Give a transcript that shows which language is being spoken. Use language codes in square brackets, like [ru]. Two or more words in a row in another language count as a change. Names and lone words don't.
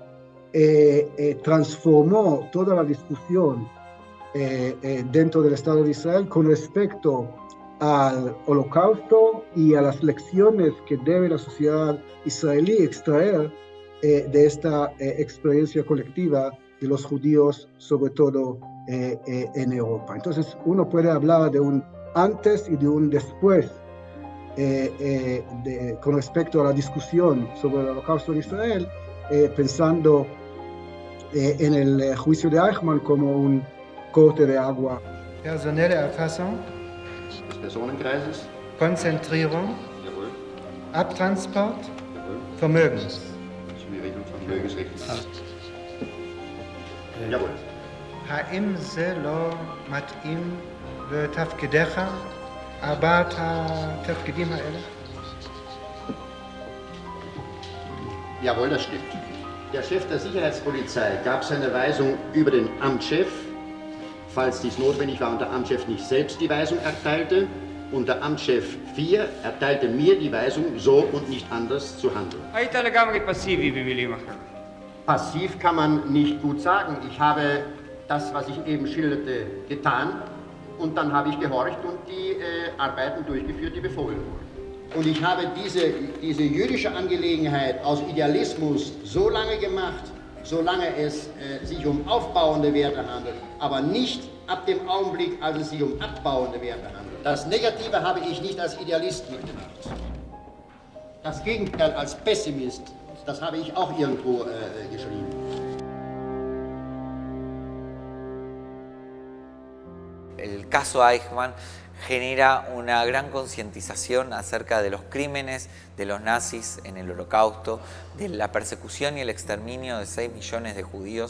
[es] transformó toda la discusión dentro del Estado de Israel con respecto al Holocausto y a las lecciones que debe la sociedad israelí extraer de esta experiencia colectiva de los judíos, sobre todo en Europa. Entonces, uno puede hablar de un antes y de un después con respecto a la discusión sobre el Holocausto en Israel, pensando en el juicio de Eichmann como un corte de agua. [de] Personelle Erfassung des Personenkreises, Konzentrierung, jawohl, Abtransport, jawohl, Vermögens. Regelung von Vermögensrechten. Jawohl. [he] האם זה לא מתאים לתפקידיך, ארבעת התפקידים האלה? [de] Jawohl, das stimmt. Der Chef der Sicherheitspolizei gab seine Weisung über den Amtschef, falls dies notwendig war und der Amtschef nicht selbst die Weisung erteilte. Und der Amtschef 4 erteilte mir die Weisung, so und nicht anders zu handeln. [he] היית לגמרי פסיבי במילים אחרות. [de] Passiv kann man nicht gut sagen. Ich habe das, was ich eben schilderte, getan und dann habe ich gehorcht und die Arbeiten durchgeführt, die befohlen wurden. Und ich habe diese jüdische Angelegenheit aus Idealismus so lange gemacht, solange es sich um aufbauende Werte handelt, aber nicht ab dem Augenblick, als es sich um abbauende Werte handelt. Das Negative habe ich nicht als Idealist mitgemacht. Das Gegenteil als Pessimist, das habe ich auch irgendwo geschrieben. [es] El caso Eichmann genera una gran concientización acerca de los crímenes de los nazis en el Holocausto, de la persecución y el exterminio de 6 millones de judíos,